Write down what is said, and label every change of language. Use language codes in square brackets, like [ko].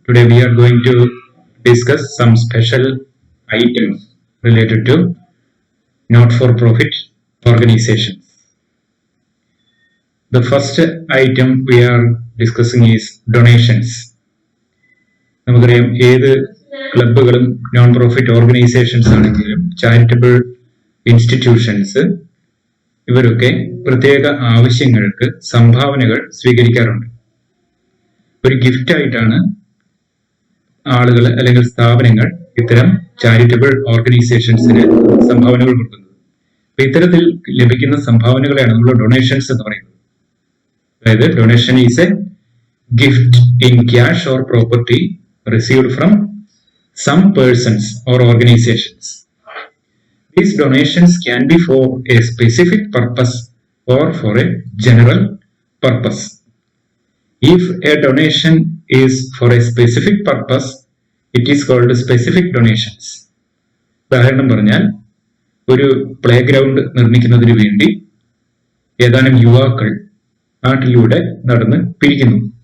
[en] Today we are going to discuss some special items related to not-for-profit organizations. The first item we are discussing is donations. [ml] നമുക്കറിയാം ഏത് ക്ലബുകളും non profit organisations ആണെങ്കിലും charitable institutions ഇവരൊക്കെ പ്രത്യേക ആവശ്യങ്ങൾക്ക് സംഭാവനകൾ സ്വീകരിക്കാറുണ്ട്. ഒരു gift ആയിട്ടാണ് ആളുകൾ അല്ലെങ്കിൽ സ്ഥാപനങ്ങൾ ഇത്തരം ചാരിറ്റബിൾ ഓർഗനൈസേഷൻസിന് സംഭാവനകൾ കൊടുക്കുന്നത്. അപ്പൊ ഇത്തരത്തിൽ ലഭിക്കുന്ന സംഭാവനകളെയാണ് നമ്മൾ ഡൊണേഷൻസ് എന്ന് പറയുന്നത്. [en] അതായത് donation is a gift in cash or property received from some persons or organizations. These donations can be for a specific purpose or for a general purpose. If a donation is for a specific purpose, it is called specific donations. [ml] ഉദാഹരണം പറഞ്ഞാൽ ഒരു play ground നിർമ്മിക്കുന്നതിന് വേണ്ടി ഏതാനും യുവാക്കൾ നാട്ടിലൂടെ നടന്ന് പിരിക്കുന്നു.